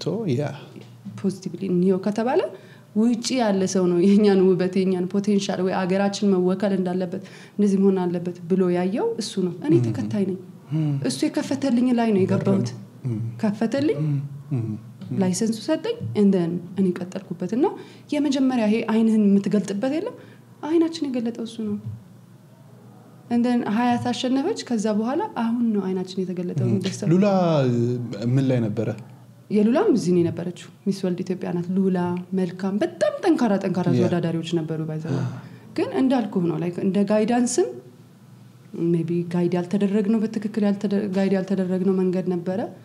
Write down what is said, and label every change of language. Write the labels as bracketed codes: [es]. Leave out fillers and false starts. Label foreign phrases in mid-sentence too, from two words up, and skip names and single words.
[am] ፖዚቲቭሊ ነው ከተባለ ውጪ ያለ ሰው ነው የኛን ውበት የኛን ፖቴንሻል ወይ አገራችን መወከል እንዳለበት እንደዚህ መሆን አለበት ብሎ ያየው እሱ ነው እኔ ተከታይ ነኝ እሱ የከፈተልኝ ላይ ነው የገባሁት ከፈተልኝ ላይሰንሱ ሰጠኝ [en] and then [am] እኔ ቀጠልኩበትና የመጀመሪያ ይሄ አይንህን የምትገልጥበት የለም አይናችን የገለጠው እሱ ነው [en] and then [am] ሀያት አሸነፈች ከዛ በኋላ አሁን ነው አይናችን የተገለጠው እንደሰው ሉላ ምን ላይ ነበረ የሉላም እዚህ ነው የነበረችው ሚስ ወርልድ ኢትዮጵያ ናት ሉላ መልካም በጣም ጠንካራ ተወዳዳሪዎች ነበሩ ባይዘው ግን እንዳልኩህ ነው ላይክ እንደ ጋይዳንስም ሜቢ ጋይድ ያልተደረግነው በትክክል ጋይድ ያልተደረግነው መንገድ ነበረ